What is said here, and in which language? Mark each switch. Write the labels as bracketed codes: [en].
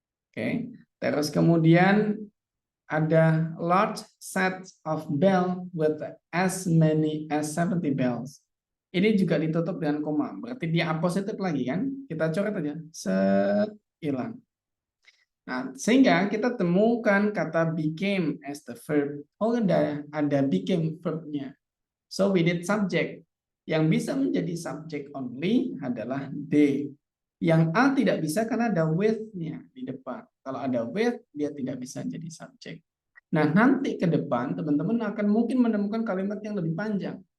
[id] Oke, terus kemudian ada [en] large set of bell with as many as 70 bells. [id] Ini juga ditutup dengan koma, berarti dia A positif lagi kan? Kita coret aja, set, hilang. Nah, sehingga kita temukan kata became [en] as the verb. Oh, [id] ada [en] became verbnya. So we need subject. [id] Yang bisa menjadi subject [en] only [id] adalah D. Yang A tidak bisa karena ada with-nya di depan. Kalau ada with, dia tidak bisa jadi subject. Nah, nanti ke depan teman-teman akan mungkin menemukan kalimat yang lebih panjang.